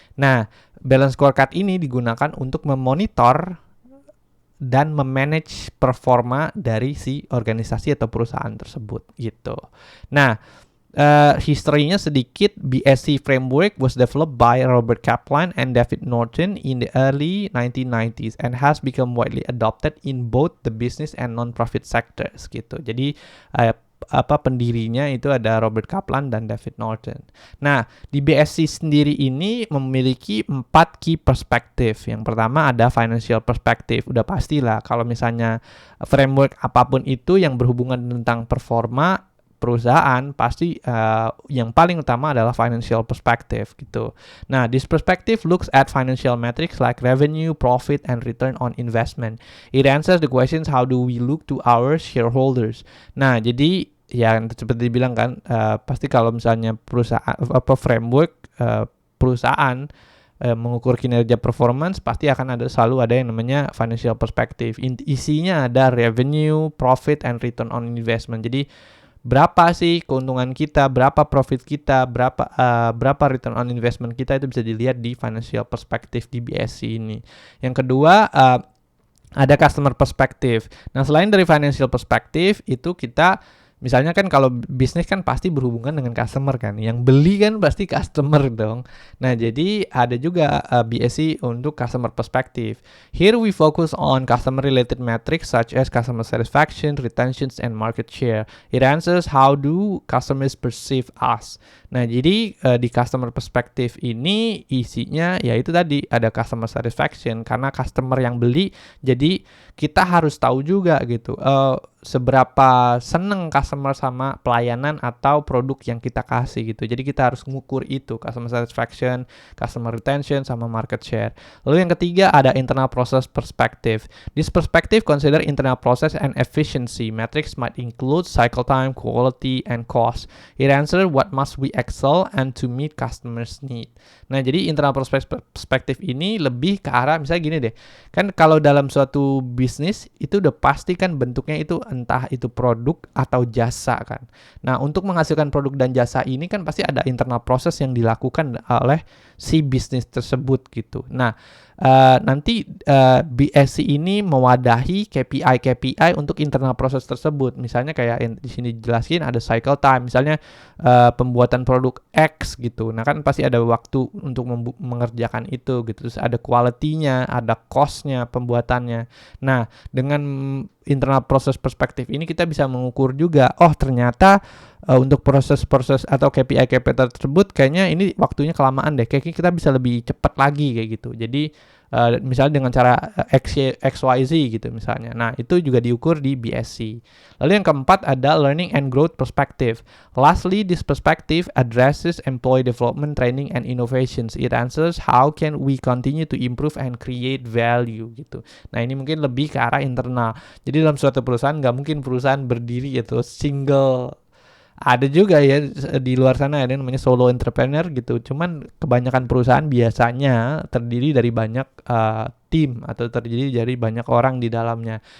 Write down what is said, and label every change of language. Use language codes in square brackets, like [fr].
[id] Nah, balance scorecard ini digunakan untuk memonitor dan memanage performa dari si organisasi atau perusahaan tersebut gitu. Nah, history-nya sedikit. [en] BSC framework was developed by Robert Kaplan and David Norton in the early 1990s and has become widely adopted in both the business and non-profit sectors gitu. [id] Jadi pendirinya itu ada Robert Kaplan dan David Norton. Nah, di BSC sendiri ini memiliki 4 key perspective. Yang pertama ada financial perspective. Udah pastilah kalau misalnya framework apapun itu yang berhubungan tentang performa perusahaan pasti yang paling utama adalah financial perspective gitu. [en] Nah, this perspective looks at financial metrics like revenue, profit, and return on investment. It answers the questions how do we look to our shareholders. [id] Nah, jadi ya seperti dibilang kan pasti kalau misalnya perusahaan framework perusahaan mengukur kinerja performance pasti akan selalu ada yang namanya financial perspective. Isinya ada revenue, profit, and return on investment. Jadi berapa sih keuntungan kita, berapa profit kita, berapa return on investment kita, itu bisa dilihat di financial perspective di BSC ini. Yang kedua ada customer perspective. Nah, selain dari financial perspective itu kita misalnya kan kalau bisnis kan pasti berhubungan dengan customer kan. Yang beli kan pasti customer dong. Nah, jadi ada juga BSC untuk customer perspective. [en] Here we focus on customer related metrics such as customer satisfaction, retention, and market share. It answers how do customers perceive us. [id] Nah, jadi di customer perspective ini isinya yaitu tadi ada customer satisfaction karena customer yang beli, jadi kita harus tahu juga gitu seberapa seneng customer sama pelayanan atau produk yang kita kasih gitu. Jadi kita harus ngukur itu, customer satisfaction, customer retention, sama market share. Lalu yang ketiga ada internal process perspective. [en] This perspective consider internal process and efficiency. Metrics might include cycle time, quality, and cost. It answer what must we excel and to meet customers need. [id] Nah, jadi internal perspective ini lebih ke arah misalnya gini deh. Kan kalau dalam suatu bisnis itu udah pasti kan bentuknya itu entah itu produk atau jasa kan. Nah, untuk menghasilkan produk dan jasa ini kan pasti ada internal proses yang dilakukan oleh si bisnis tersebut gitu. Nah, nanti BSC ini mewadahi KPI untuk internal proses tersebut. Misalnya kayak di sini dijelasin ada cycle time, misalnya pembuatan produk X gitu. Nah, kan pasti ada waktu untuk mengerjakan itu gitu. Terus ada quality-nya, ada cost-nya pembuatannya. Nah, dengan internal proses perspektif ini kita bisa mengukur juga, oh ternyata untuk proses-proses atau KPI tersebut kayaknya ini waktunya kelamaan deh. Kayaknya kita bisa lebih cepat lagi kayak gitu. Jadi misalnya dengan cara XYZ gitu misalnya. Nah, itu juga diukur di BSC. Lalu yang keempat ada learning and growth perspective. [en] Lastly, this perspective addresses employee development, training, and innovations. It answers how can we continue to improve and create value [id] gitu. Nah, ini mungkin lebih ke arah internal. Jadi dalam suatu perusahaan nggak mungkin perusahaan berdiri itu single. Ada juga ya di luar sana ada yang namanya solo entrepreneur gitu. Cuman kebanyakan perusahaan biasanya terdiri dari banyak tim atau terdiri dari banyak orang di dalamnya.